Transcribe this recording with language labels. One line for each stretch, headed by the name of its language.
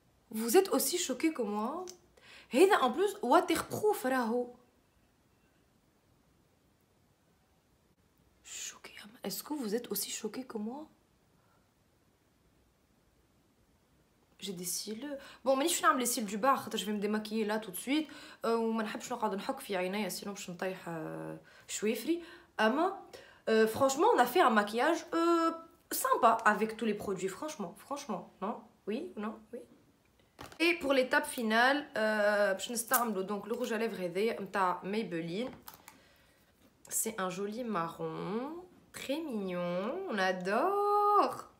French: Vous êtes aussi choqués que moi?
Arabic: هذا
French: en plus waterproof
Arabic: راهو.
French: Choqué. Est-ce que vous êtes aussi choqués que moi? J'ai des cils. Bon
Arabic: مانيش نعمل
French: les cils du bas
Arabic: خاطر
French: je vais me démaquiller là tout de suite.
Arabic: وما نحبش نقعد نحك في عينيا
French: sinon
Arabic: باش نطيح شويفري. اما
French: franchement on a fait un maquillage sympa avec tous les produits. Franchement, non? Oui? Non? Oui? Et pour l'étape finale,
Arabic: باش نستعملو
French: donc le rouge à lèvres
Arabic: هذايا نتاع
French: Maybelline. C'est un joli marron, très mignon, on adore.